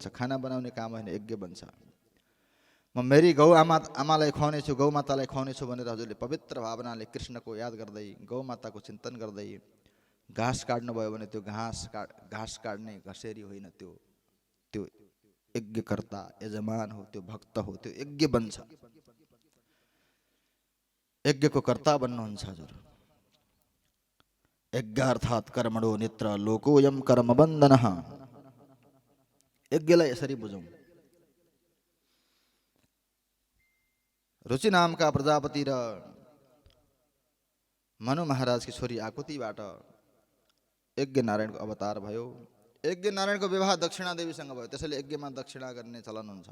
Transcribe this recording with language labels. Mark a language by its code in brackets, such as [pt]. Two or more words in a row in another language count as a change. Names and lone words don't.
[ne] खाना बनाउने काम होइन, यज्ञ बन्छ। म मेरी गौ आमालाई खुवाउने छु, गौ मातालाई खुवाउने छु भनेर हजुरले पवित्र भावनाले कृष्णको याद गर्दै गौ माताको चिन्तन गर्दै घाँस काट्नु भयो भने त्यो घाँस काट्ने घसेरी होइन, त्यो यज्ञकर्ता यजमान हो, त्यो भक्त हो, त्यो यज्ञ बन्छ। यज्ञको कर्ता बन्नुहुन्छ हजुर। [sa] यज्ञार्थात् कर्मणो नित्र लोकोयम कर्म बन्धनः। [ne] यज्ञलाई यसरी बुझौँ। रुचि नामका प्रजापति र मनु महाराजकी छोरी आकुतिबाट यज्ञ नारायणको अवतार भयो। यज्ञ नारायणको विवाह दक्षिणा देवीसँग भयो। त्यसैले यज्ञमा दक्षिणा गर्ने चलन हुन्छ।